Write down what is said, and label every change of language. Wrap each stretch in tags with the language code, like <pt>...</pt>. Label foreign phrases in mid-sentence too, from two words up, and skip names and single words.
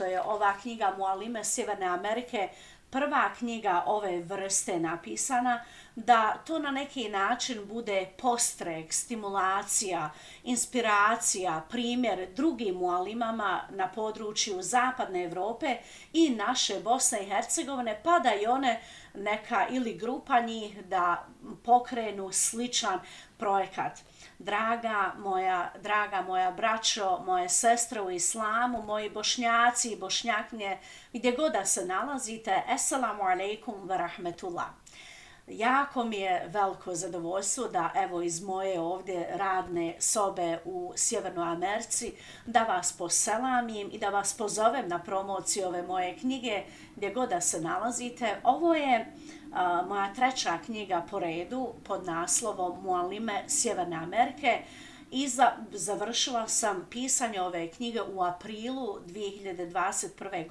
<bs>je ova knjiga Mualime Sjeverne Amerike prva knjiga ove vrste napisana, da to na neki način bude postrek, stimulacija, inspiracija, primjer drugim mualimama na području Zapadne Europe i naše Bosne i Hercegovine, pa da i one neka ili grupa njih da pokrenu sličan projekat. Draga moja braćo, moje sestre u islamu, moji bošnjaci i bošnjaknje, gdje god da se nalazite,</bs> <ar>السلام عليكم ورحمة الله.</ar> <bs>Jako mi je veliko zadovoljstvo da evo iz moje ovdje radne sobe u Sjevernoj Americi da vas poselamim i da vas pozovem na promociju ove moje knjige gdje god da se nalazite. Ovo je moja treća knjiga po redu pod naslovom Mualime Sjeverne Amerike i završila sam pisanje ove knjige u aprilu 2021.</bs>